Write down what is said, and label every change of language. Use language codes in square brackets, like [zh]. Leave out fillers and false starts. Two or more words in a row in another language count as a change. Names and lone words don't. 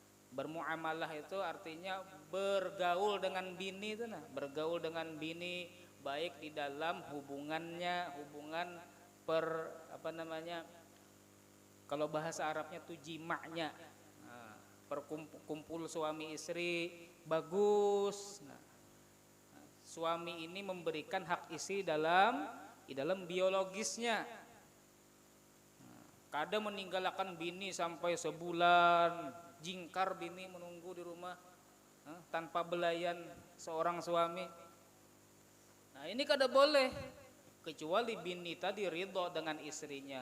[id] Bermuamalah itu artinya bergaul dengan bini itu nah, bergaul dengan bini, baik di dalam hubungan kalau bahasa Arabnya tuh jimaknya, kumpul suami istri bagus. Suami ini memberikan hak istri di dalam biologisnya. Kadang meninggalkan bini sampai sebulan, jingkar bini menunggu di rumah tanpa belayan seorang suami. Nah ini kada boleh, kecuali bini tadi ridho dengan istrinya.